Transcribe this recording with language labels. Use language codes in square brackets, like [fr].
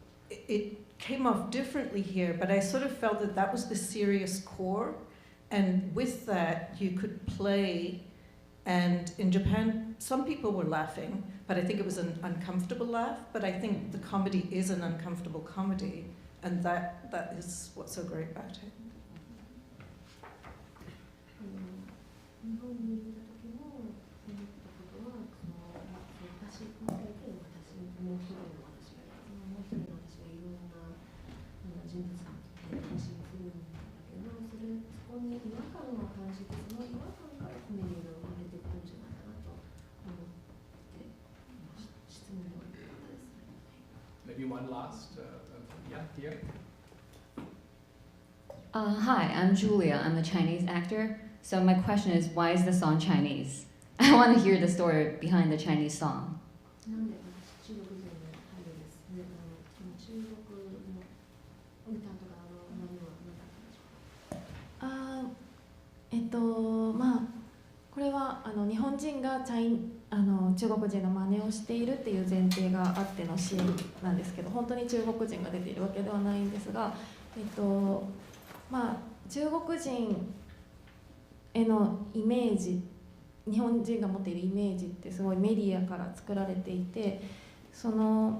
[en] it came off differently here, but I sort of felt that that was the serious core, and with that you could play, and in Japan some people were laughing, but I think it was an uncomfortable laugh, but I think the comedy is an uncomfortable comedy, and that is what's so great about it. [ja] 日本にいた時もそういったことは私この経験をもう一人の私がいろんな人物が発信するんだけど、そこに違和感を感じて、その違和感からコメディが生まれてくるんじゃないかなと思って質問を受けたですね。 [en] Maybe one last, yeah, here. Hi, I'm Julia. I'm a Chinese actor. So my question is, why is the song Chinese? I want to hear the story behind the Chinese song. [ja] なんで私、中国人の俳優です。で、中国の歌とか何は何だったんでしょうか。まあこれは日本人が中国人の真似をしているっていう前提があってのシーンなんですけど、本当に中国人が出ているわけではないんですが、まあ中国人へのイメージ、日本人が持っているイメージってすごいメディアから作られていて、ま